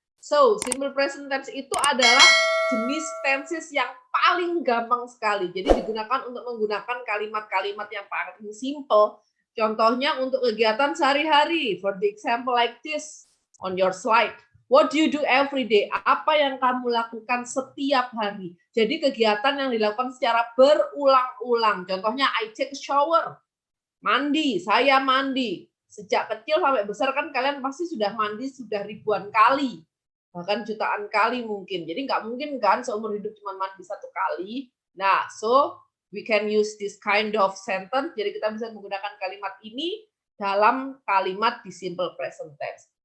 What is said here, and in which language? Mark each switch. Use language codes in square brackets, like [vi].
[id] So, simple present tense itu adalah jenis tenses yang paling gampang sekali. Jadi digunakan untuk menggunakan kalimat-kalimat yang paling simple. Contohnya untuk kegiatan sehari-hari. [en] For the example like this on your slide. What do you do every day? [id] Apa yang kamu lakukan setiap hari? Jadi kegiatan yang dilakukan secara berulang-ulang. Contohnya [en] I take a shower. [id] Mandi, saya mandi. Sejak kecil sampai besar kan kalian pasti sudah mandi sudah ribuan kali, bahkan jutaan kali mungkin. Jadi nggak mungkin kan seumur hidup cuma mandi satu kali. [en] Nah, so we can use this kind of sentence. [id] Jadi kita bisa menggunakan kalimat ini dalam kalimat di simple present tense.